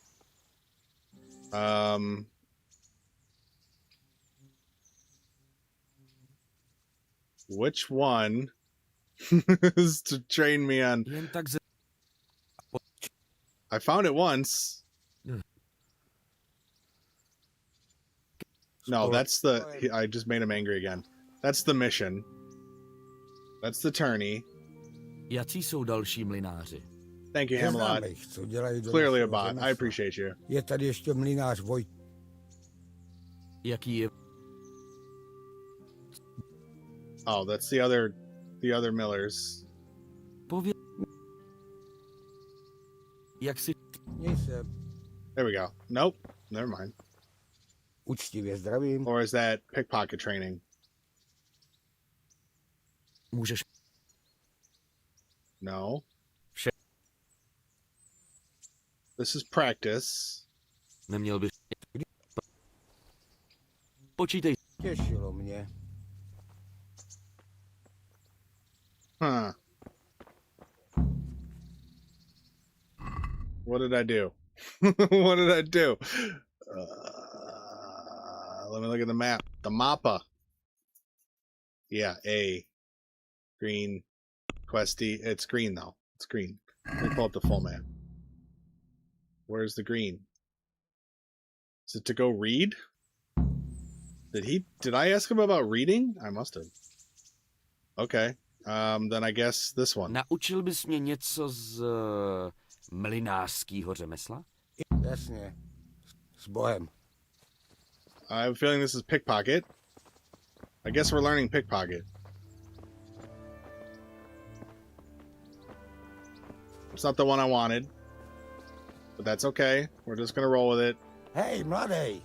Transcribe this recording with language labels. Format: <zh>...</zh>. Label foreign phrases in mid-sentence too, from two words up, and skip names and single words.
<en>Which one is to train me on? I found it once. No, that's the... I just made him angry again. That's the mission. That's the tourney.</en> <cs>Jací jsou další mlynáři?</cs> <en>Thank you, Hamlet. Clearly a bot. I appreciate you.</en> <cs>Je tady ještě mlynář Vojt. Jaký je?</cs> <en>Oh, that's the other millers.</en> <cs>Pověd. Jak si...</cs> <en>There we go. Nope. Never mind.</en> <cs>Uctivě zdravím.</cs> <en>Or is that pickpocket training?</en> <cs>Můžeš...</cs> <en>No. This is practice.</en> <cs>Neměl bys... Počítej. Těšilo mě. Huh.</cs> <en>What did I do? What did I do? Let me look at the map. The mappa. Yeah, A. Green. Questy. It's green, though. It's green. Let me pull up the full map. Where's the green? Is it to go read? Did I ask him about reading? I must have. Okay. Then I guess this one.</en> <cs>Naučil bys mě něco z mlynářského řemesla? Jasně. S Bohem.</cs> <en>I have a feeling this is pickpocket. I guess we're learning pickpocket. It's not the one I wanted. But that's okay. We're just gonna roll with it. Hey, mladej.</en>